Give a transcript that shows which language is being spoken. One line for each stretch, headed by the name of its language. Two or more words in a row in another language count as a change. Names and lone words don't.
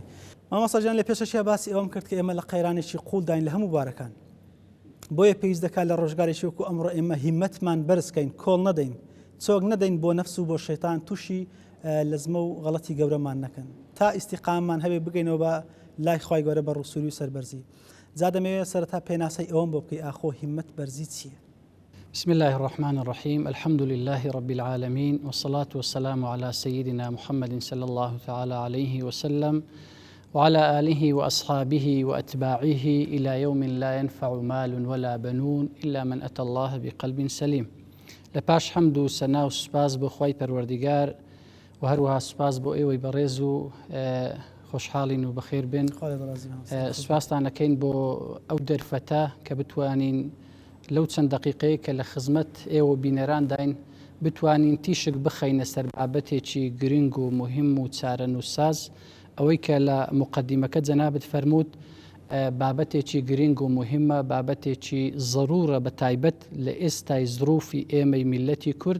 Central Kurdish: مامۆستاجان لە پێشەشیە باسی ئەوەم کرد کە ئێمە لە قەیرانێکی قوڵ داین لە هەموو بارەکان، بۆیە پێویست دەکات لە ڕۆژگارێکی وەکو ئەمڕۆ ئێمە هیممەتمان بەرزکەین، کۆڵ نەدەین، چۆک نەدەین بۆ نەفس و بۆ شەیتان، تووشی لەزمە و غەڵەتی گەورەمان نەکەن، تا ئیستیقاممان هەبێ بگەینەوە بە لای خی گەورە بە ڕووسوری و سەربەرزی. جا دەمەوێت سەرەتا پێناسەی ئەوەم بۆ بکەی ئاخۆ هیممەت بەرزی چییە؟
Arabic: بسم الله الرحمن الرحيم، الحمد لله رب العالمين، والصلاة والسلام على سيدنا محمد صلى الله تعالى عليه وسلم وعلى آله وأصحابه وأتباعه إلى يوم لا ينفع مال ولا بنون إلا من أتى الله بقلب سليم.
Central Kurdish: لباش حمد و سنا و سپاس بۆ خوای پەروەردیگار و هەروەها سپاس بۆ ئێوەی بەڕێز و خۆشحاڵین و بەخێر بن. سپاسان دەکەین بۆ ئەو دەرفەتە کە بتوانین لەو چەند دقیقەیە کە لە خزمەت ئێوە بینەران داین بتوانین تیشک بخەینە سەر بابەتێکی گرنگ و مهم و چارە نووساز، ئەوەی کە لە مقدمەکە جەنابەت فەرمووت بابەتێکی گرنگ و مهمە، بابەتێکی ضرورە بە تایبەت لە ئێستای زروفی ئێمەی میلەتی کورد.